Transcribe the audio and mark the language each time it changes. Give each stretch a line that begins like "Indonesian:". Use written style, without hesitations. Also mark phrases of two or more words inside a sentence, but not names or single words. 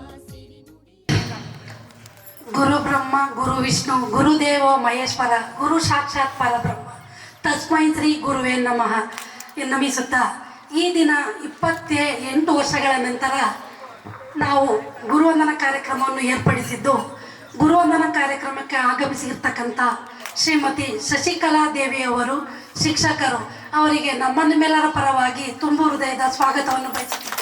Sanskrit: ಗುರು ಬ್ರಹ್ಮ ಗುರು ವಿಷ್ಣು ಗುರುದೇವೋ ಮಹೇಶ್ವರ ಗುರು ಸಾಕ್ಷಾತ್ ಪರಬ್ರಹ್ಮ ತಸ್ಮೈ ಶ್ರೀ ಗುರುವೇ ನಮಃ
Kannada: ನಮಿಸುತ್ತಾ ಈ ದಿನ 28 ವರ್ಷಗಳ ನಂತರ ನಾವು ಗುರುವಂದನ ಕಾರ್ಯಕ್ರಮವನ್ನು ಏರ್ಪಡಿಸಿದ್ದು, ಗುರುವಂದನ ಕಾರ್ಯಕ್ರಮಕ್ಕೆ ಆಗಮಿಸಿರ್ತಕ್ಕಂಥ ಶ್ರೀಮತಿ ಶಶಿಕಲಾ ದೇವಿಯವರು ಶಿಕ್ಷಕರು, ಅವರಿಗೆ ನಮ್ಮ ನಿಮ್ಮೆಲ್ಲರ ಪರವಾಗಿ ತುಂಬು ಹೃದಯದ ಸ್ವಾಗತವನ್ನು ಬಯಸುತ್ತಿದ್ದೇವೆ.